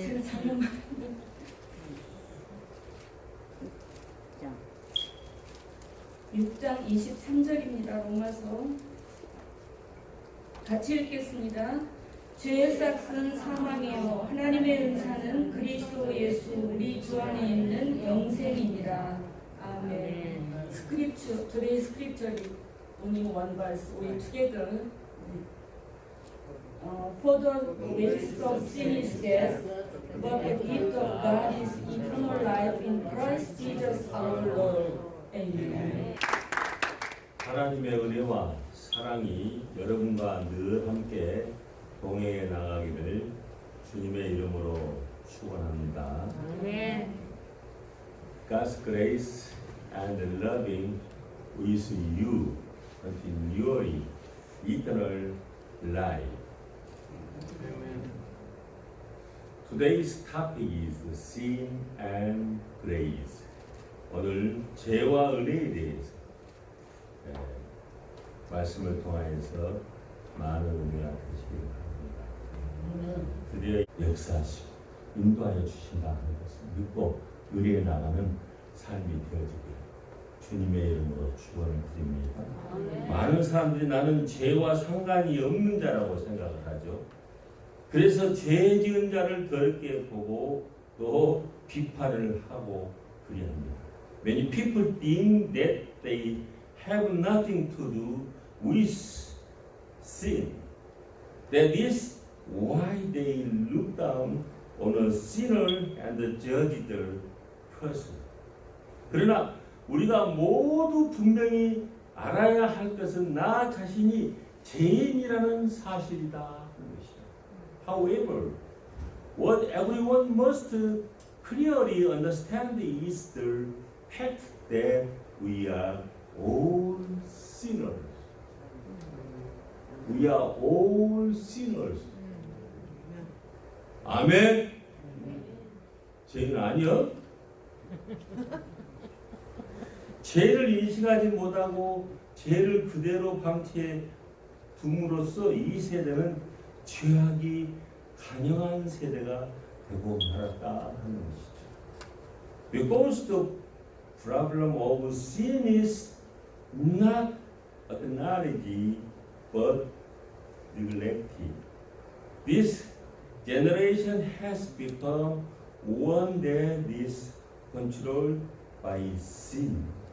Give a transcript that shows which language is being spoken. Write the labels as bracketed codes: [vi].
[ko] 제가 잘못 6장 23절입니다. 로마서 같이 읽겠습니다. 죄의 싹은 사망이요 하나님의 은사는 그리스도 예수 우리 주 안에 있는 영생이니라. 아멘. [en] 스크립처, today scripture only one verse. We together. For the wages of sin is death, but the gift of God is eternal life in Christ Jesus our Lord. Amen. [ko] 하나님의 은혜와 사랑이 여러분과 늘 함께 동행해 나가기를 주님의 이름으로 축원합니다. 네. [en] God's grace and loving with you continually eternal life. Today's topic is sin and grace. [ko] 오늘 죄와 은혜에 대해서 말씀을 통하여서 많은 은혜가 되시길 바랍니다. 드디어 역사하시고 인도하여 주신다 하는 것을 믿고 의리에 나가는 삶이 되어지길 주님의 이름으로 축원을 드립니다. 많은 사람들이 나는 죄와 상관이 없는 자라고 생각을 하죠. 그래서 죄 지은 자를 더럽게 보고 또 비판을 하고 그리합니다. [en] Many people think that they have nothing to do with sin. That is why they look down on a sinner and judge the person. [ko] 그러나 우리가 모두 분명히 알아야 할 것은 나 자신이 죄인이라는 사실이다 하는 것이죠. [en] However, what everyone must clearly understand is the fact that we are all sinners. We are all sinners. [ko] 아멘. 죄인 아니요? 죄를 인식하지 못하고 죄를 그대로 방치해 둠으로써 이 세대는 죄악이 강력한 세대가 되고 말았다 하는 것이죠. [en] Because the problem of sin is not acknowledged but neglected. This generation has become one that is controlled by sin.